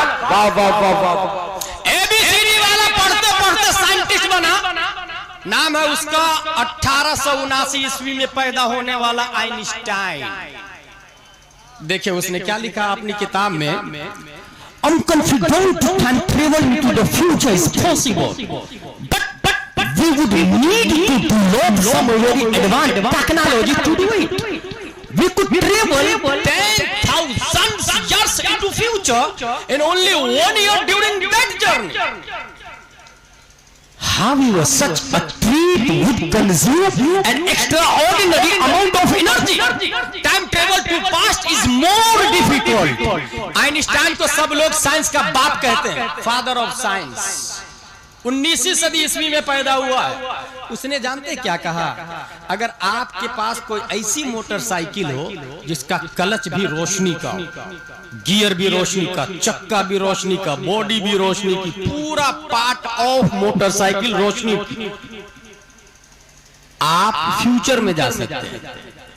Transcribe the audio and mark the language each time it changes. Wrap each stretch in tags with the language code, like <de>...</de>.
<hi>वाह वाह वाह वाह। एबीसीडी वाला पढ़ते पढ़ते साइंटिस्ट बना। नाम है उसका 1879 ईस्वी में पैदा होने वाला आइंस्टाइन। देखिए उसने क्या लिखा अपनी किताब में,</hi> <en>I'm confident time travel into the future is possible, but we would need to develop some very advanced technology to do it. We could travel 10,000 years into future in only 1 year during that journey. However, such a trip would consume an extraordinary amount of energy. Time travel to past is more difficult.</en> <hi>Einstein को सब लोग science का बाप कहते हैं,</hi> <en>Father of science.</en> <hi>19वीं सदी ईस्वी में पैदा हुआ है। उसने जानते क्या कहा, अगर आपके पास कोई ऐसी मोटरसाइकिल हो जिसका क्लच भी रोशनी का, गियर भी रोशनी का, चक्का भी रोशनी का, बॉडी भी रोशनी की, पूरा पार्ट ऑफ मोटरसाइकिल रोशनी की, आप फ्यूचर में जा सकते हैं।</hi>